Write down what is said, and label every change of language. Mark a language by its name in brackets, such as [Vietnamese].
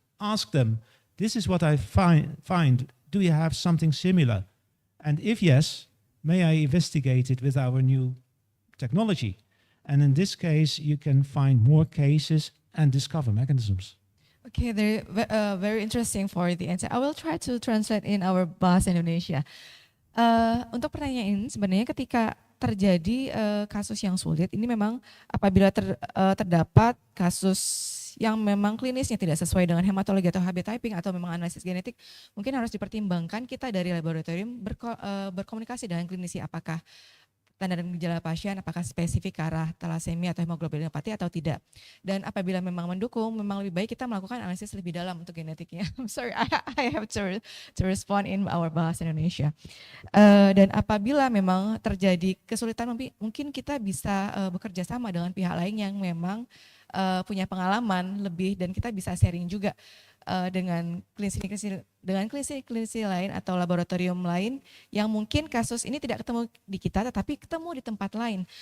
[English] Ask them, this is what I find. Do you have something similar? And if yes, may I investigate it with our new technology? And in this case, you can find more cases and discover mechanisms. Okay, very interesting for the answer. I will try to translate in our bahasa Indonesia. [Indonesian] Untuk pertanyaan ini sebenarnya ketika terjadi kasus yang sulit, ini memang apabila terdapat kasus yang memang klinisnya tidak sesuai dengan hematologi atau HB typing atau memang analisis genetik, mungkin harus dipertimbangkan kita dari laboratorium berkomunikasi dengan klinisi, apakah tanda dan gejala pasien apakah spesifik ke arah thalassemia atau hemoglobinopathy atau tidak. Dan apabila memang mendukung, memang lebih baik kita melakukan analisis lebih dalam untuk genetiknya. [English] I'm sorry, I have to respond in our bahasa Indonesia. [Indonesian] Dan apabila memang terjadi kesulitan, mungkin kita bisa bekerja sama dengan pihak lain yang memang punya pengalaman lebih, dan kita bisa sharing juga dengan klinisi lain atau laboratorium lain yang mungkin kasus ini tidak ketemu di kita tetapi ketemu di tempat lain.